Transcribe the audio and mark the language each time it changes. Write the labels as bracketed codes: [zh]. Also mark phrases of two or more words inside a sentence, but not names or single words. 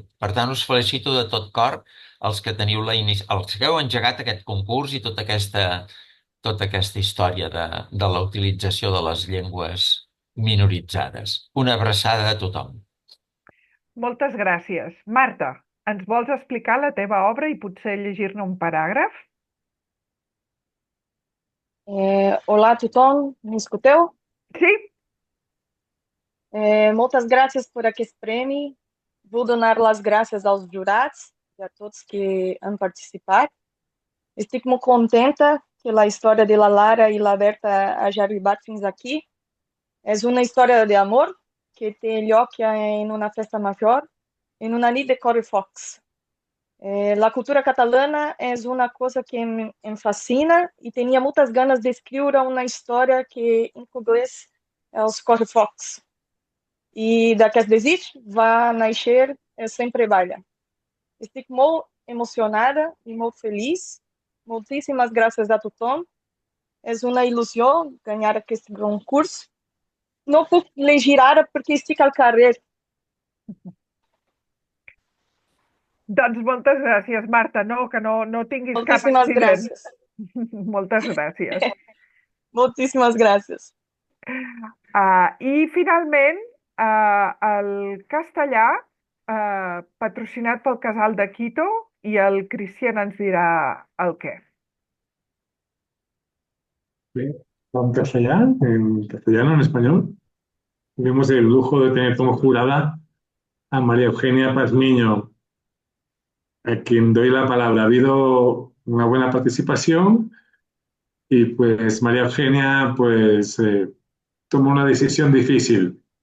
[ca] Per tant, us felicito de tot cor els que heu engegat aquest concurs i tota aquesta història de la utilització de les llengües minoritzades. Una abraçada a tothom. Moltes gràcies. Marta, ens vols explicar la teva obra i potser llegir-ne un paràgraf? [pt] Olá, Tuton, me escuteu? [ca] Sí. [pt] Muitas graças por aquest prêmio. Vou donar as graças aos jurados e a todos que han participado. [ca] Estic muito contenta que [pt] a história [ca] de la Lara e la Berta hagi arribat fins aqui. És una història de amor que té lloc en una festa major, en una nit de correfocs. La cultura catalana és una cosa que em fascina [pt] e tenia muitas ganas de escrever uma história que incluís os correfocs. [ca] E d'aquest desig va nascer Sempre Balla. Estic molt emocionada [pt] e muito feliz. [ca] Muitíssimas gràcies a tothom. És una il·lusió ganhar aquest concurs. No puc llegir ara perquè estic al carrer. Doncs moltes gràcies, Marta. Que no tinguis cap Moltíssimes accident. gràcies. Moltes gràcies. Moltíssimes gràcies. I finalment, el castellà, patrocinat pel Casal de Quito, i el Cristian ens dirà el què. [es] Bien, en castellano, en español. Tuvimos el lujo de tener como jurada a María Eugenia Pazmiño, a quien doy la palabra. Ha habido una buena participación y pues María Eugenia tomó una decisión difícil.